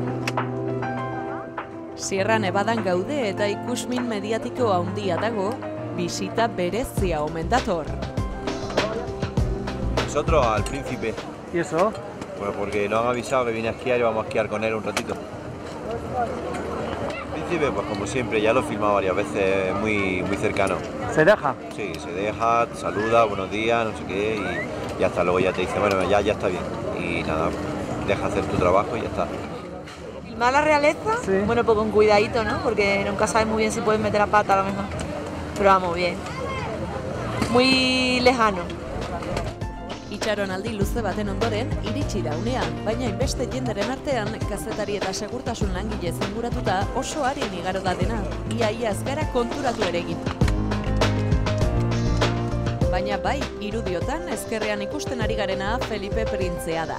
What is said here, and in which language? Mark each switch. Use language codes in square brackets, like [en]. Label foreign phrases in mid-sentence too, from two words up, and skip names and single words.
[eu] Sierra Nevadan gaude eta ikusmin mediatiko handia dago, bisita berezia omen dator. [es] Nosotros al Príncipe. ¿Y eso? Pues porque nos han avisado que viene a esquiar y vamos a esquiar con él un ratito. El Príncipe, pues como siempre, ya lo he filmado varias veces, muy cercano. ¿Se deja? Sí, se deja, te saluda, buenos días, no sé qué, y hasta luego ya te dice, bueno, ya está bien. Y nada, deja hacer tu trabajo y ya está. ¿Filmar la realeza? Sí. Bueno, pues con cuidadito, ¿no? Porque nunca sabes muy bien si puedes meter la pata a lo mejor. Pero vamos, bien. Muy lejano. [eu] Itxaronaldi luze baten ondoren, iritsi da unean, baina inbeste jenderen artean, kazetari eta segurtasun langile zinguratuta oso arin igaro da dena, ia ez gara konturatu ere egin. Baina bai, irudiotan ezkerrean ikusten ari garena Felipe Printzea da.